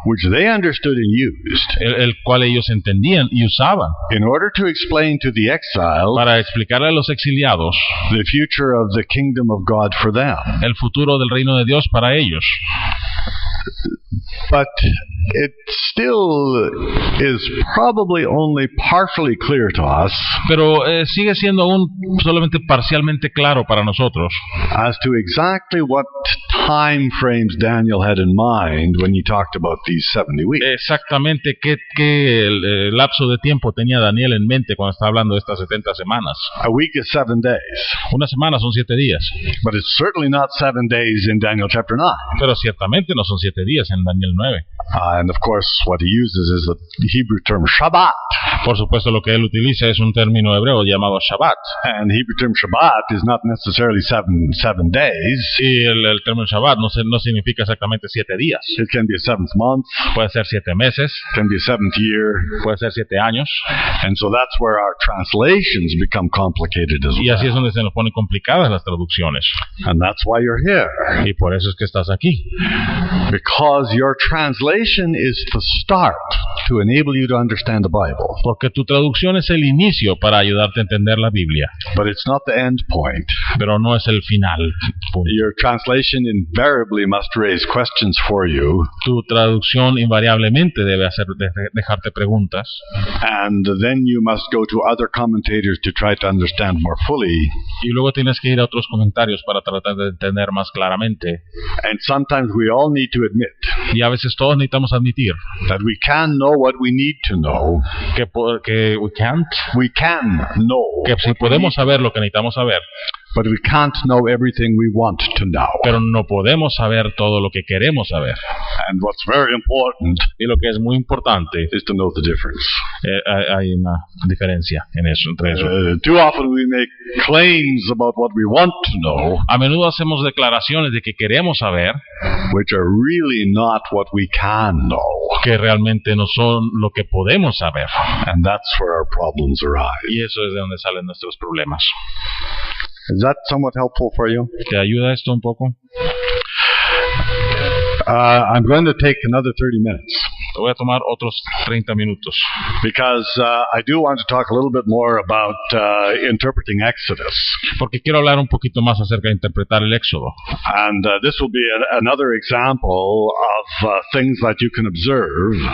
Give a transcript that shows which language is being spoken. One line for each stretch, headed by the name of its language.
English: which they understood and used
Spanish: el cual ellos entendían y usaban
English: in order to explain to the exiles
Spanish: para explicarle a los exiliados
English: the future of the kingdom of God for them.
Spanish: el futuro del reino de Dios para ellos.
English: But it still is probably only partially clear to us
Spanish: Pero sigue siendo aún solamente parcialmente claro para nosotros
English: as to exactly what time frames Daniel had in mind when he talked about these 70 weeks.
Spanish: exactamente qué lapso de tiempo tenía Daniel en mente cuando está hablando de estas 70 semanas.
English: A week is 7 days,
Spanish: Una semana son 7 días,
English: but it's certainly not 7 days in Daniel chapter 9.
Spanish: pero ciertamente no son 7 días en Daniel 9.
English: And of course, what he uses is the Hebrew term Shabbat.
Spanish: Por supuesto, lo que él utiliza es un término hebreo llamado Shabbat.
English: And Hebrew term Shabbat is not necessarily seven days.
Spanish: Y el término Shabbat no significa exactamente 7 días.
English: It can be a 7th month,
Spanish: Puede ser 7 meses,
English: it can be a 7th year.
Spanish: puede ser 7 años.
English: And so that's where our translations become complicated as
Spanish: Y así es
English: well.
Spanish: donde se nos ponen complicadas las traducciones.
English: And that's why you're here.
Spanish: Y por eso es que estás aquí.
English: Because your translation is the start to enable you to understand the Bible.
Spanish: Porque tu traducción es el inicio para ayudarte a entender la Biblia.
English: But it's not the end point.
Spanish: Pero no es el final. Punto.
English: Your translation invariably must raise questions for you.
Spanish: Tu traducción invariablemente debe dejarte preguntas.
English: And then you must go to other commentators to try to understand more fully.
Spanish: Y luego tienes que ir a otros comentarios para tratar de entender más claramente.
English: And sometimes we all need to admit
Spanish: Y a veces todos necesitamos admitir
English: that we can know what we need to know,
Spanish: que que
English: we can't, we can know,
Spanish: que sí podemos saber lo que necesitamos saber,
English: but we can't know everything we want to know.
Spanish: pero no podemos saber todo lo que queremos saber.
English: And what's very important
Spanish: Y lo que es muy importante,
English: is to know the difference.
Spanish: hay una diferencia en eso, entre eso.
English: Too often we make claims about what we want to know,
Spanish: A menudo hacemos declaraciones de que queremos saber,
English: which are really not what we can know.
Spanish: que realmente no son lo que podemos saber.
English: And that's where our problems arise.
Spanish: Y eso es de donde salen nuestros problemas.
English: Is that somewhat helpful for you?
Spanish: ¿Te ayuda esto un poco?
English: I'm going to take another 30 minutes
Spanish: Te voy a tomar otros 30 minutos.
English: because I do want to talk a little bit more about interpreting Exodus.
Spanish: Porque quiero hablar un poquito más acerca de interpretar el Éxodo.
English: And this will be another example of things that you can observe